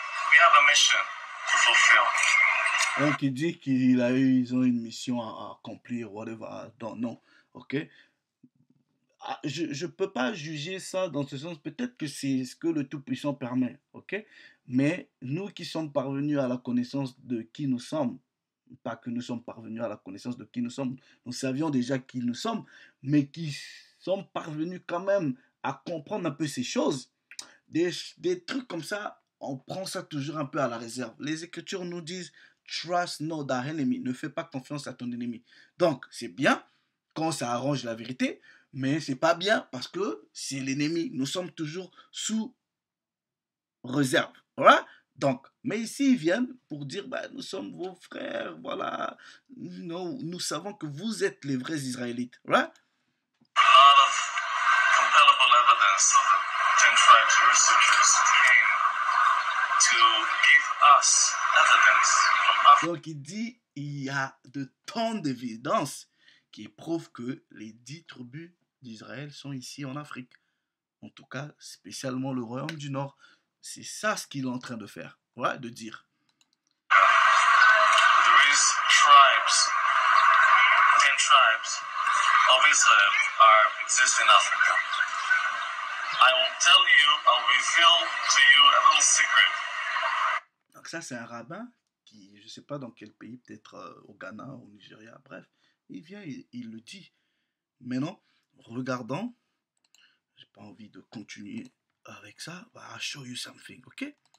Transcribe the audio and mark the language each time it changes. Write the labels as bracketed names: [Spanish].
[English] We have a mission to fulfill. [French] Donc il dit ils ont une mission à accomplir, whatever. Non, ok. Je peux pas juger ça dans ce sens. Peut-être que c'est ce que le Tout-Puissant permet, ok. Mais nous qui sommes parvenus à la connaissance de qui nous sommes, pas que nous sommes parvenus à la connaissance de qui nous sommes, nous savions déjà qui nous sommes, mais qui sommes parvenus quand même à comprendre un peu ces choses, des trucs comme ça, on prend ça toujours un peu à la réserve. Les Écritures nous disent [English] trust not thy enemy, [French] ne fais pas confiance à ton ennemi. Donc c'est bien quand ça arrange la vérité, mais c'est pas bien parce que c'est l'ennemi. Nous sommes toujours sous réserve. Voilà. Donc, mais ici, ils viennent pour dire, bah, nous sommes vos frères, voilà. Nous savons que vous êtes les vrais Israélites. Voilà. [English] A lot of compellable evidence of the 10 tribes researchers that came to give us evidence from Africa. [French] Donc, il dit, il y a de tant d'évidences qui prouvent que les 10 tribus d'Israël sont ici en Afrique. En tout cas, spécialement le royaume du Nord. C'est ça ce qu'il est en train de faire, voilà, de dire. [English] There is tribes, 10 tribes of Israel exist in Africa. I will tell you, I'll reveal to you a little secret. [French] Donc ça, c'est un rabbin qui, je ne sais pas dans quel pays, peut-être au Ghana, au Nigeria, bref, il vient, il le dit. Maintenant, regardons, j'ai pas envie de continuer avec ça, [English] I'll show you something, ok?